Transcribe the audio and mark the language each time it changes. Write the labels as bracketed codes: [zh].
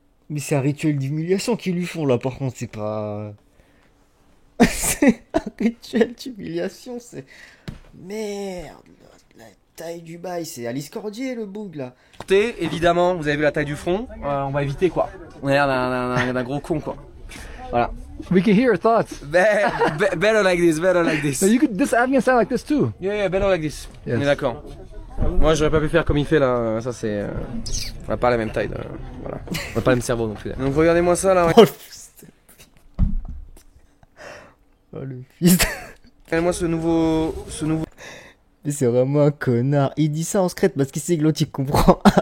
[fr] Mais c'est un rituel d'humiliation qu'ils lui font là, par contre, c'est pas... c'est un rituel d'humiliation, c'est... Merde, la taille du bail, c'est Alice Cordier le boug là. Évidemment, vous avez vu la taille du front. On va éviter quoi. On a l'air d'un gros con quoi. Voilà. [en] We can hear your thoughts. Better like this, better like this. So you could, this Afghan sound like this too. Yeah, better like this. Yes. [fr] On est d'accord. Moi, j'aurais pas pu faire comme il fait là. Ça, c'est. On n'a pas la même taille. Voilà. On n'a pas le même cerveau non plus. Donc, regardez-moi ça là. Oh le fils de... Oh le fils de... Regardez-moi ce nouveau. Mais c'est vraiment un connard. Il dit ça en secret parce qu'il sait que l'autre il comprend.